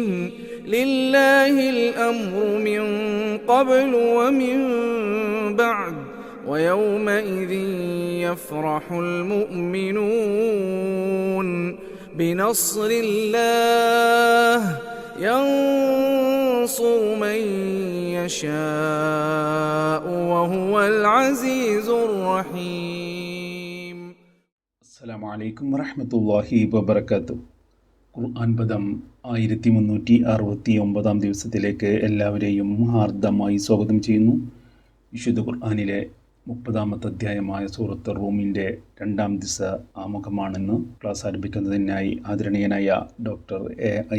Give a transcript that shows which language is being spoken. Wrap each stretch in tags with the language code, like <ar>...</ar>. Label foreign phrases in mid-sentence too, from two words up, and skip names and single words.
<ar>لله الأمر من قبل ومن بعد ويومئذ يفرح المؤمنون بنصر الله ينصر من يشاء وهو العزيز الرحيم. السلام عليكم ورحمة الله وبركاته.</ar> <ml>ഖുർആൻ പദം 1369 ദിവസത്തിലേക്ക് എല്ലാവരെയും ഹാർദമായി സ്വാഗതം ചെയ്യുന്നു. വിശുദ്ധ ഖുർആനിലെ 30-ാമത്തെ അധ്യായമായ സൂറത്ത് റൂമിൻ്റെ 2-ാം ദിവസ ആമുഖമാണെന്ന് ക്ലാസ് ആരംഭിക്കുന്നതിനായി ആദരണീയനായ ഡോക്ടർ A.I.</ml>